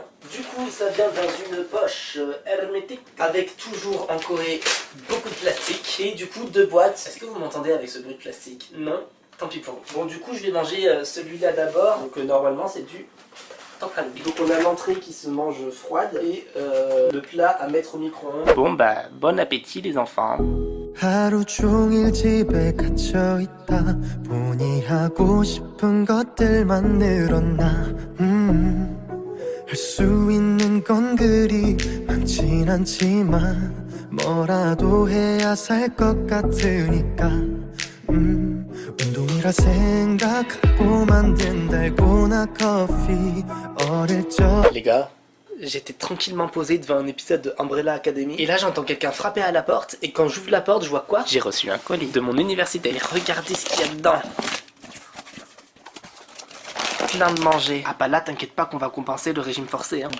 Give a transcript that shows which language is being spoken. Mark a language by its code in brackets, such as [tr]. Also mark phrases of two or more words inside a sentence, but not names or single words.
[fr] Du coup ça vient dans une poche hermétique avec toujours en Corée beaucoup de plastique et du coup 2 boîtes. Est-ce que vous m'entendez avec ce bruit de plastique? Non? Tant pis pour vous. Bon du coup je vais manger celui-là d'abord. Donc normalement c'est du tempranilli. Donc on a l'entrée qui se mange froide et le plat à mettre au micro-ondes. Bon bah bon appétit les enfants. [ko] 하루 종일 집에 갇혀 있다 보니 하고 싶은 것들만 늘었나 할 수 있는 건 그리 많진 않지만 뭐라도 해야 살 것 같으니까 운동이라 생각하고 만든 달고나 커피 어릴 적 [fr] Les gars, j'étais tranquillement posé devant un épisode de Umbrella Academy et là j'entends quelqu'un frapper à la porte et quand j'ouvre la porte je vois quoi? J'ai reçu un colis de mon université et regardez ce qu'il y a dedans. Plein de manger. Ah bah là t'inquiète pas qu'on va compenser le régime forcé hein.